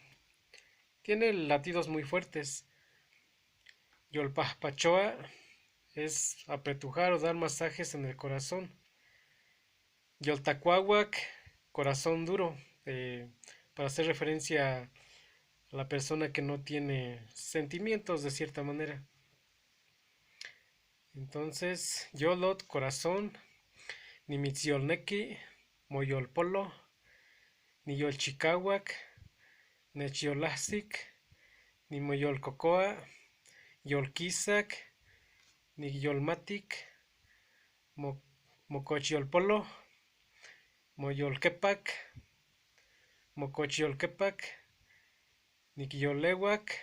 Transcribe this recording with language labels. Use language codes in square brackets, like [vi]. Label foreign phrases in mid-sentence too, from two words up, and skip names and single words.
[es] Tiene latidos muy fuertes. Yolpahpachoa es apretujar o dar masajes en el corazón. Yoltacuahuac, corazón duro, para hacer referencia a la persona que no tiene sentimientos de cierta manera. Entonces, Yolot, corazón, [nah] Nimitziolneki, Moyolpolo, Niyolchicahuac, Nechiolasic, Nimoyolcocoa, Yolquisac, Niyolmatic, Mocochiolpolo, Moyolquepac, Mocochiolquepac, Niquiyolewak,